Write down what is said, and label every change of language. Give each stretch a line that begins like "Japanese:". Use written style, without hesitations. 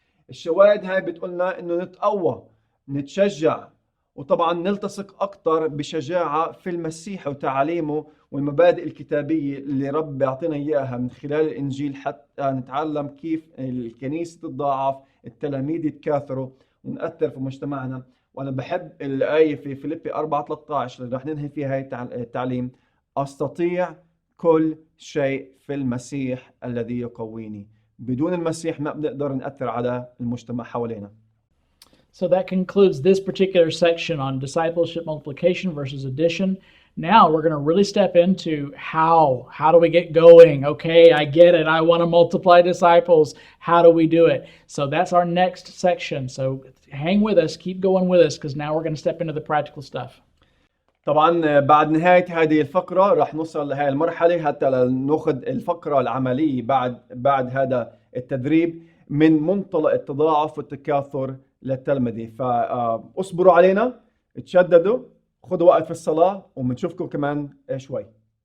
Arabic: الشواهد هاي بتقولنا انه نتقوى، نتشجع، وطبعا نلتصق اكثر بشجاعة في المسيح وتعاليمه والمبادئ الكتابية اللي رب بيعطينا اياها من خلال الانجيل، حتى نتعلم كيف الكنيسة تتضاعف، التلاميذ يتكاثروا ونأثر في مجتمعنا. وانا بحب الآية في فيليبي 4:13 اللي رح ننهي فيها هاي التعليم: أستطيع كل شيء في المسيح الذي يقويني. بدون المسيح ما بنقدر نأثر على المجتمع حوالينا.
English: So that concludes this particular section on discipleship, multiplication versus addition. Now we're going to really step into how do we get going? Okay, I get it. I want to multiply disciples. How do we do it? So that's our next section. So hang with us, keep going with us, because now we're going to step into the practical stuff.
Arabic: طبعا بعد نهاية هذه الفقرة راح نوصل لهذه المرحلة حتى ناخذ الفقرة العملية بعد هذا التدريب من منطلق التضاعف والتكاثر للتلمذة. فاصبروا علينا، تشددوا، خذوا وقت في الصلاة، وبنشوفكم كمان شوي.